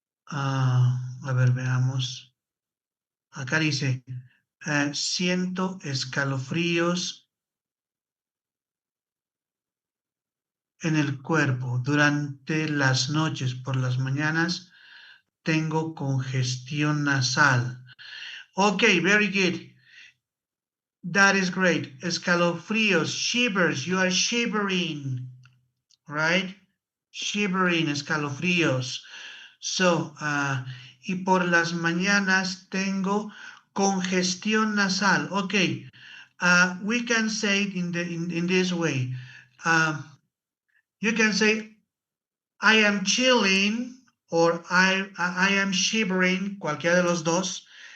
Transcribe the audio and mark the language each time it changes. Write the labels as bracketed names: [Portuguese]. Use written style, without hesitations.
[Spanish] A ver, veamos. Acá dice, siento escalofríos en el cuerpo durante las noches, por las mañanas tengo congestión nasal. [English] Okay, very good. That is great. Escalofríos, shivers, you are shivering, right? Shivering, escalofríos. [Spanish] So, y por las mañanas tengo congestión nasal. [English] Okay, we can say it in this way. You can say, I am chilling, or I am shivering, [Spanish] cualquiera de los dos.